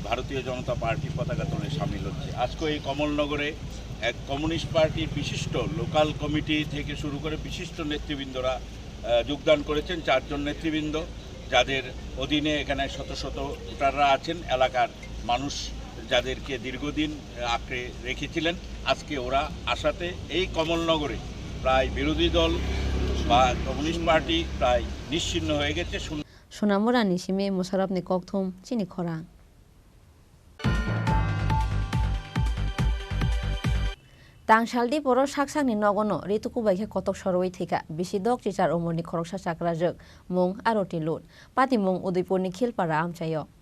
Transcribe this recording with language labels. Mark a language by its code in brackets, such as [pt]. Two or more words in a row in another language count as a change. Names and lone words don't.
[bn] ভারতীয় জনতা পার্টির পতাকা তলে সামিল হচ্ছে আজকে এই কমলনগরে এক কমিউনিস্ট পার্টির বিশিষ্ট [en] local committee [bn] থেকে শুরু করে বিশিষ্ট নেতৃবৃন্দরা যোগদান করেছেন 4 জন নেতৃবৃন্দ যাদের অধীনে এখানে শত শত ভোটাররা আছেন এলাকার মানুষ যাদেরকে দীর্ঘদিন আঁকড়ে রেখেছিলেন আজকে ওরা আশাতে এই কমলনগরে প্রায় বিরোধী দল বা কমিউনিস্ট পার্টি প্রায় নিশ্চিহ্ন হয়ে গেছে [trp] Sonamura ni simi Musarapni kokthum Chini Khorang Tangsaldi poro saksakni nogono rituku baikhe kotok soroi thika bisidok chichar umurni khoroksa chakrajak mung aroti lut pati mung Udaipurni Khilpara amchayo